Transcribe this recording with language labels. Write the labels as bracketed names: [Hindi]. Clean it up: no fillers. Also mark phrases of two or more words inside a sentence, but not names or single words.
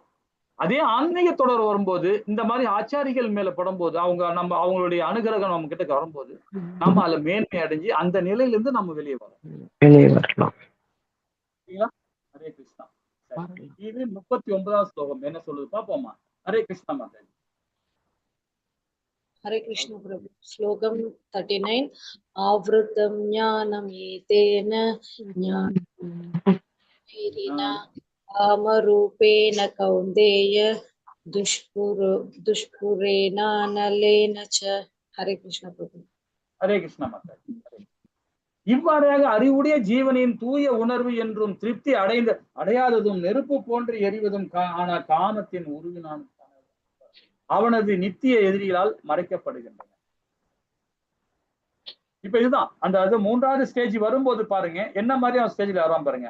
[Tamil] அதே ஆன்மீக தொடர் வரும்போது இந்த மாதிரி ஆச்சாரிகள் மேல படும்போது அவங்களுடைய அனுகிரகம் நம்ம கிட்ட வரும்போது நம்ம அதுல மேன்மை அடைஞ்சு அந்த நிலையில இருந்து நம்ம வெளியே வரலாம். ஹரே கிருஷ்ணா. இது 39வது ஸ்லோகம் என்ன சொல்லுது பாப்போமா? ஹரே கிருஷ்ணா மாதாஜி. ஹரே கிருஷ்ணா பிரபு. ஸ்லோகம் 39. [Sanskrit] आवृतं ज्ञानम् एतेन ज्ञानम् अमरूपेण कौन्देय दुष्पूरेण नलेन च. [Tamil] ஹரே கிருஷ்ணா பிரபு. ஹரே கிருஷ்ணா மாதாஜி. இவ்வாறாக அறிவுடைய ஜீவனின் தூய உணர்வு என்றும் திருப்தி அடையாததும் நெருப்பு போன்று எரிவதும் ஆன காமத்தின் உருவினான் அவனது நித்திய எதிரிகளால் மறைக்கப்படுகின்றன. இப்ப இதுதான் அந்த மூன்றாவது ஸ்டேஜ் வரும்போது பாருங்க என்ன மாதிரி அவன் ஸ்டேஜ்ல வராம பாருங்க.